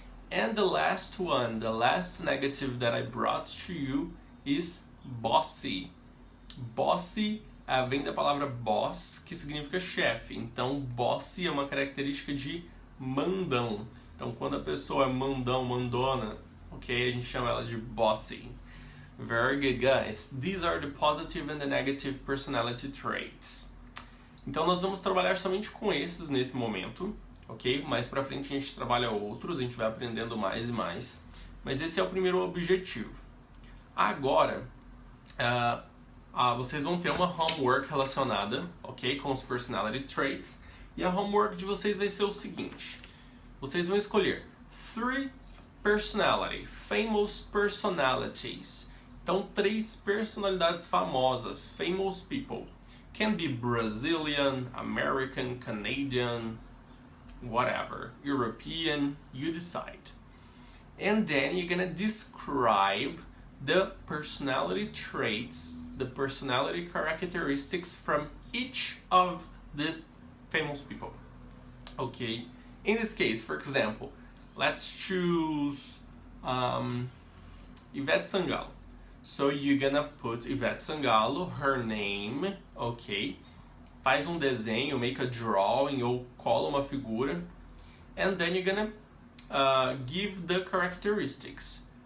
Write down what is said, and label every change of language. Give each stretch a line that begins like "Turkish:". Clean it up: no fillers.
English: And the last one, the last negative that I brought to you is bossy.
Portuguese: Bossy vem da palavra boss, que significa chefe. Então, bossy é uma característica de mandão. Então, quando a pessoa é mandão, mandona, ok? A gente chama ela de bossy.
English: Very good, guys. These are the positive and the negative personality traits.
Portuguese: Então, nós vamos trabalhar somente com esses nesse momento, ok? Mais pra frente a gente trabalha outros, a gente vai aprendendo mais e mais. Mas esse é o primeiro objetivo. Agora, vocês vão ter uma homework relacionada, ok? Com os
English: personality traits.
Portuguese: E a homework de vocês vai ser o seguinte. Vocês vão escolher 3
English: famous personalities.
Portuguese: Então, 3 personalidades famosas,
English: famous people. Can be Brazilian, American, Canadian, whatever, European, you decide. And then you're gonna describe the personality traits, the personality characteristics from each of these famous people. Okay? In this case, for example, let's choose Ivete Sangalo. So you're gonna put Ivete Sangalo, her name, ok?
Portuguese: Faz um desenho,
English: make a drawing,
Portuguese: ou cola uma figura.
English: And then you're gonna give the characteristics.